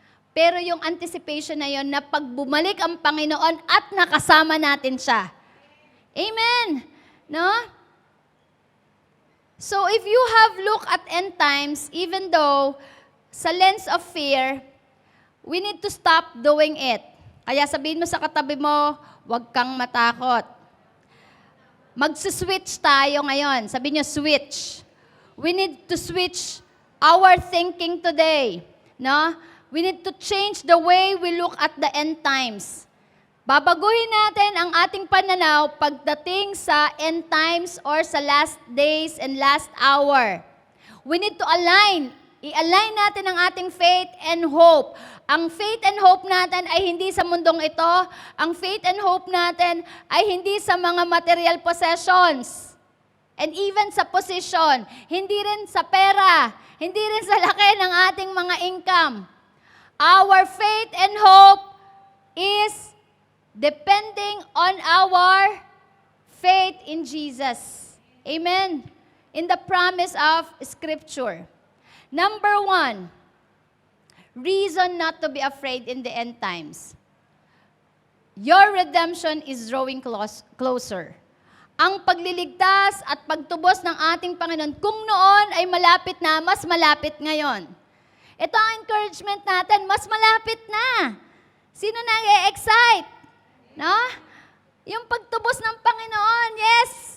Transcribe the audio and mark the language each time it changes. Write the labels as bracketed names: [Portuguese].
[Filipino] Pero yung anticipation na yon na pag bumalik ang Panginoon at nakasama natin siya. Amen! No? [English] So if you have looked at end times, even though sa lens of fear, we need to stop doing it. [Filipino] Kaya sabihin mo sa katabi mo, huwag kang matakot. Magsuswitch tayo ngayon. Sabi niyo, switch. [English] We need to switch our thinking today. No? We need to change the way we look at the end times. [Filipino] Babaguhin natin ang ating pananaw pagdating sa end times or sa [English] last days and last hour. We need to [Filipino] i-align natin ang ating [English] faith and hope. [Filipino] Ang faith and hope natin ay hindi sa mundong ito. Ang faith and hope natin ay hindi sa mga material possessions. And even sa position. Hindi rin sa pera. Hindi rin sa laki ng ating mga income. [English] Our faith and hope is depending on our faith in Jesus. Amen. In the promise of Scripture. Number 1, reason not to be afraid in the end times. Your redemption is drawing closer. [Filipino] Ang pagliligtas at pagtubos ng ating Panginoon, kung noon ay malapit na, mas malapit ngayon. Ito ang encouragement natin, mas malapit na. Sino nang-e-excite? No? Yung pagtubos ng Panginoon, yes.